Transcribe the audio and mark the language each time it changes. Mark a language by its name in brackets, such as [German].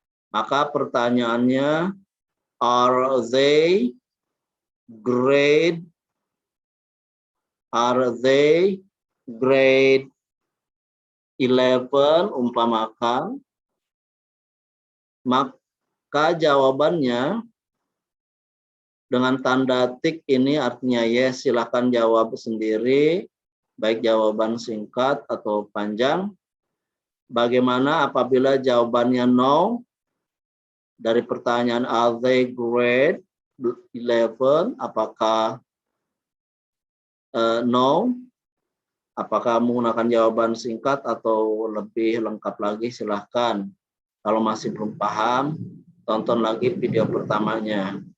[Indonesian] Maka pertanyaannya, [English] are they grade 11 [Indonesian] umpamakan? Maka jawabannya dengan tanda tik ini artinya yes, silakan jawab sendiri, baik jawaban singkat atau panjang. Bagaimana apabila jawabannya no? Dari pertanyaan [English] are they grade 11, [Indonesian] apakah no? Apakah menggunakan jawaban singkat atau lebih lengkap lagi? Silahkan. Kalau masih belum paham, tonton lagi video pertamanya.